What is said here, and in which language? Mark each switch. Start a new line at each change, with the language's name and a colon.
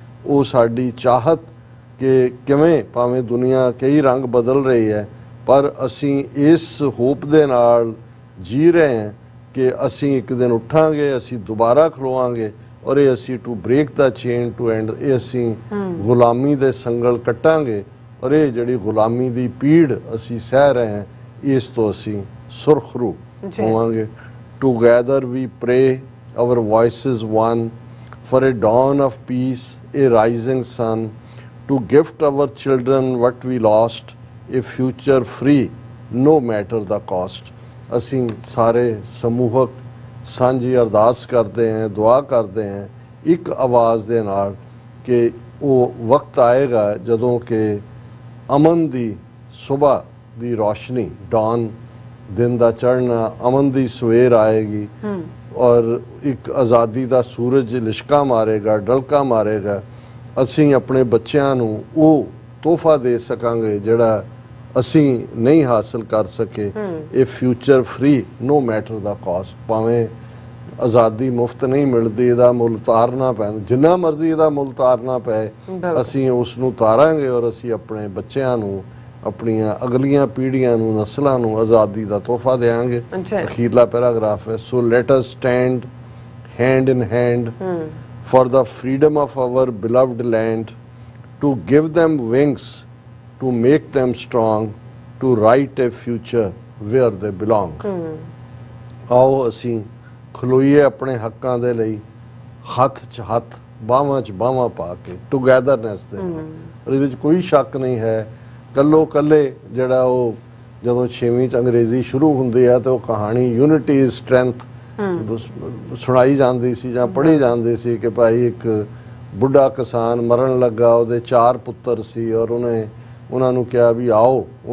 Punjabi: ਉਹ ਸਾਡੀ ਚਾਹਤ ਕਿ ਕਿਵੇਂ ਭਾਵੇਂ ਦੁਨੀਆ ਕਈ ਰੰਗ ਬਦਲ ਰਹੀ ਹੈ, ਪਰ ਅਸੀਂ ਇਸ ਹੋਪ ਦੇ ਨਾਲ ਜੀ ਰਹੇ ਹਾਂ ਕਿ ਅਸੀਂ ਇੱਕ ਦਿਨ ਉੱਠਾਂਗੇ, ਅਸੀਂ ਦੁਬਾਰਾ ਖਲੋਵਾਂਗੇ, ਔਰ ਇਹ ਅਸੀਂ
English: to break the chain to end,
Punjabi: ਇਹ ਅਸੀਂ ਗੁਲਾਮੀ ਦੇ ਸੰਗਲ ਕੱਟਾਂਗੇ, ਔਰ ਇਹ ਜਿਹੜੀ ਗੁਲਾਮੀ ਦੀ ਪੀੜ ਅਸੀਂ ਸਹਿ ਰਹੇ ਹਾਂ ਇਸ ਤੋਂ ਅਸੀਂ ਸੁਰਖਰੂ ਹੋਵਾਂਗੇ।
English: Together we pray, our voices one, for a dawn of peace, a rising sun, to gift our children what we lost, a future free, no matter the cost।
Punjabi: ਅਸੀਂ ਸਾਰੇ ਸਮੂਹਕ ਸਾਂਝੀ ਅਰਦਾਸ ਕਰਦੇ ਹਾਂ, ਦੁਆ ਕਰਦੇ ਹਾਂ ਇੱਕ ਆਵਾਜ਼ ਦੇ ਨਾਲ ਕਿ ਉਹ ਵਕਤ ਆਏਗਾ ਜਦੋਂ ਕਿ ਅਮਨ ਦੀ ਸੁਬਹ ਦੀ ਰੋਸ਼ਨੀ, ਡਾਨ ਦਿਨ ਦਾ ਚੜ੍ਹਨਾ, ਅਮਨ ਦੀ ਸਵੇਰ ਆਏਗੀ, ਔਰ ਇੱਕ ਆਜ਼ਾਦੀ ਦਾ ਸੂਰਜ ਲਿਸ਼ਕਾ ਮਾਰੇਗਾ, ਡਲਕਾ ਮਾਰੇਗਾ। ਅਸੀਂ ਆਪਣੇ ਬੱਚਿਆਂ ਨੂੰ ਉਹ ਤੋਹਫਾ ਦੇ ਸਕਾਂਗੇ ਜਿਹੜਾ ਅਸੀਂ ਨਹੀਂ ਹਾਸਲ ਕਰ ਸਕੇ। ਇਹ
English: Future free, no matter the cost.
Punjabi: ਭਾਵੇਂ ਆਜ਼ਾਦੀ ਮੁਫਤ ਨਹੀਂ ਮਿਲਦੀ, ਇਹਦਾ ਮੁੱਲ ਤਾਰਨਾ ਪੈਣਾ, ਜਿੰਨਾ ਮਰਜ਼ੀ ਇਹਦਾ ਮੁੱਲ ਤਾਰਨਾ ਪਏ, ਅਸੀਂ ਉਸ ਨੂੰ ਤਾਰਾਂਗੇ, ਔਰ ਅਸੀਂ ਆਪਣੇ ਬੱਚਿਆਂ ਨੂੰ, ਆਪਣੀਆਂ ਅਗਲੀਆਂ ਪੀੜ੍ਹੀਆਂ ਨੂੰ, ਨਸਲਾਂ ਨੂੰ ਆਜ਼ਾਦੀ ਦਾ ਤੋਹਫਾ ਦੇਵਾਂਗੇ। ਅਖੀਰਲਾ ਪੈਰਾਗ੍ਰਾਫ ਹੈ,
English: So let us stand hand in hand for the freedom of our beloved land, to give them wings, to make them strong, to write a future where they belong।
Punjabi: ਆਓ ਅਸੀਂ ਖਲੋਈਏ ਆਪਣੇ ਹੱਕਾਂ ਦੇ ਲਈ, ਹੱਥ 'ਚ ਹੱਥ, ਬਾਹਾਂ 'ਚ ਬਾਹਾਂ ਪਾ ਕੇ, ਟੂਗੈਦਰਨੈਸ ਦੇ ਨਾਲ। ਔਰ ਇਹਦੇ 'ਚ ਕੋਈ ਸ਼ੱਕ ਨਹੀਂ ਹੈ, ਕੱਲੇ ਜਿਹੜਾ ਉਹ ਜਦੋਂ 6ਵੀਂ 'ਚ ਅੰਗਰੇਜ਼ੀ ਸ਼ੁਰੂ ਹੁੰਦੀ ਹੈ ਤਾਂ ਉਹ ਕਹਾਣੀ
English: unity is strength
Punjabi: ਸੁਣਾਈ ਜਾਂਦੀ ਸੀ ਜਾਂ ਪੜ੍ਹੀ ਜਾਂਦੀ ਸੀ ਕਿ ਭਾਈ ਇੱਕ ਬੁੱਢਾ ਕਿਸਾਨ ਮਰਨ ਲੱਗਾ, ਉਹਦੇ 4 ਪੁੱਤਰ ਸੀ, ਔਰ ਉਹਨਾਂ ਨੂੰ ਕਿਹਾ ਵੀ ਆਓ।